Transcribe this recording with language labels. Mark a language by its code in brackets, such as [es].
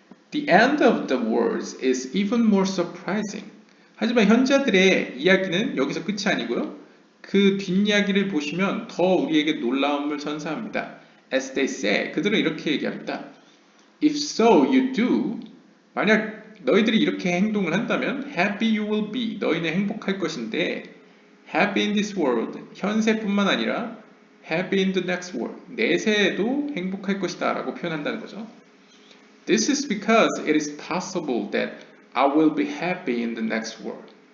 [en] The end of the words is even more surprising. [ko] 하지만 현자들의 이야기는 여기서 끝이 아니고요. 그 뒷이야기를 보시면 더 우리에게 놀라움을 선사합니다. [en] As they say, [ko] 그들은 이렇게 얘기합니다. [en] If so, you do. [ko] 만약 너희들이 이렇게 행동을 한다면 [en] happy you will be. [ko] 너희는 행복할 것인데 [en] happy in this world. [ko] 현세뿐만 아니라 [en] happy in the next world. [ko] 내세에도 행복할 것이다 라고 표현한다는 거죠. [en] This is because it is possible that I will be happy in the next world.